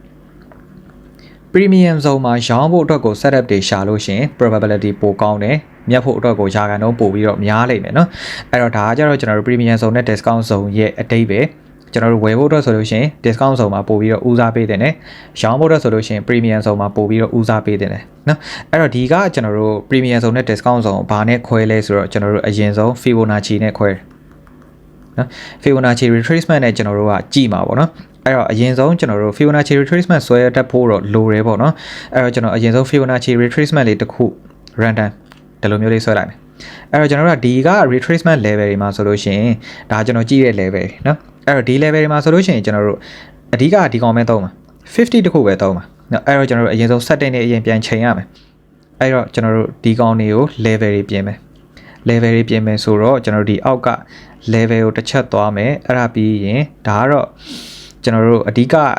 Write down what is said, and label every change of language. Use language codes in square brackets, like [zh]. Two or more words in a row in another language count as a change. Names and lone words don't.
[en] premium zone [my] မှာရောင်းဖို့အတွက်ကို setup တွေရှာလို့ရှိရင် probability ပိုကောင်းတယ်မြတ်ဖို့အတွက်ကိုရာခိုင်နှုန်းပို့ပြီးတော့များလိမ့်မယ်เนาะအဲ့တော့ဒါကကြတော့ကျွန်တော်တို့ [en] premium zone [my] နဲ့ [en] discount zone [my] ရဲ့အတိတ်ပဲကျွန်တော်တို့ဝယ်ဖို့အတွက်ဆိုလို့ရှိရင် [en] discount zone [my] မှာ ပို့ပြီးတော့ဦးစားပေးတယ်နဲ့ရောင်းဖို့အတွက်ဆိုလို့ရှိရင် [en] premium zone [my] မှာပို့ပြီးတော့ဦးစားပေးတယ်เนาะအဲ့တော့ဒီကကျွန်တော်တို့ [en] premium zone [my] နဲ့ [en] discount zone [my] ဘာနဲ့ခွဲလဲဆိုတော့ကျွန်တော်တို့အ ရင်ဆုံး Fibonacci နဲ့ခွဲเนาะ [en] Fibonacci retracement [my] နဲ့ကျွန်တော်တို့ကကြည့်မှာပေါ့เนาะအဲ့တော့အရင်ဆုံးကျွန်တော်တို့ [en] Fibonacci retracement [my] ဆွဲတက်ဖို့တော့လိုတယ်ပေါ့เนาะ အဲ့တော့ကျွန်တော်အရင်ဆုံး [en] Fibonacci retracement [my] လေးတစ်ခု random ဒီလိုမျိုးလေးဆွဲလိုက်မယ်အဲ့တော့ကျွန်တော်တို့ကဒီက [en] retracement level [my] တွေမှာဆိုလို့ရှိရင်ဒါကျွန်တော်ကြည့်တဲ့ level เนาะအဲ့တော့ဒီ level တွေမှာဆိုလို့ရှိရင်ကျွန်တော်တို့အဓိကဒီကောင်ပဲသုံးမှာ50တခုပဲသုံးမှာเนาะအဲ့တော့ကျွန်တော်တို့အရင်ဆုံး setting နဲ့အရင်ပြန်ချိန်ရမယ်အဲ့တော့ကျွန်တော်တို့ဒီကောင်တွေကို level တွေပြင်မယ်ဆိုတော့ကျွန်တော်တို့ဒီအောက်က level ကိုတစ်ချက်သွားမယ်အဲ့ဒါပြီးရင်ဒါကတော့ကျွန်တော်တို့အဓိက